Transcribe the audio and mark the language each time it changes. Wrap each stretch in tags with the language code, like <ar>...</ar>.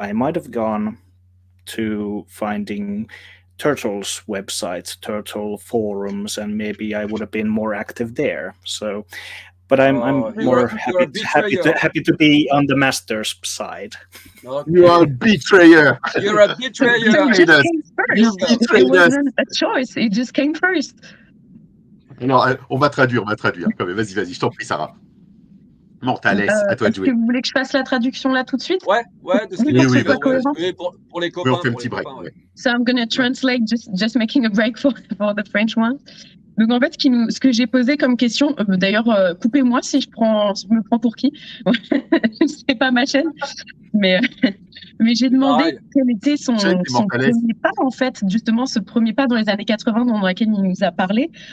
<en>I might have gone to finding Turtles websites, turtle forums, and maybe I would have been more active there. So, but I'm more happy to be on the master's side. Okay. You are a betrayer. You're a betrayer. You betrayed us. It wasn't a choice. It just came first.</en> <fr>Non, on va traduire quand même. Vas-y, je t'en prie, Sarah. Mortales, à toi de jouer. Est-ce que vous voulez que je fasse la traduction là tout de suite? Ouais, de ce oui, pour les copains. Oui, on fait un petit break. Ouais.</fr> <en>So I'm going to translate, just making a break for the French one.</en> <fr>Donc en fait, ce que j'ai posé comme question, d'ailleurs, coupez-moi si je me prends pour qui. C'est pas ma chaîne, mais j'ai demandé quel était son premier pas, en fait, justement, ce premier pas dans les années 80 dans lequel il nous a parlé.</fr>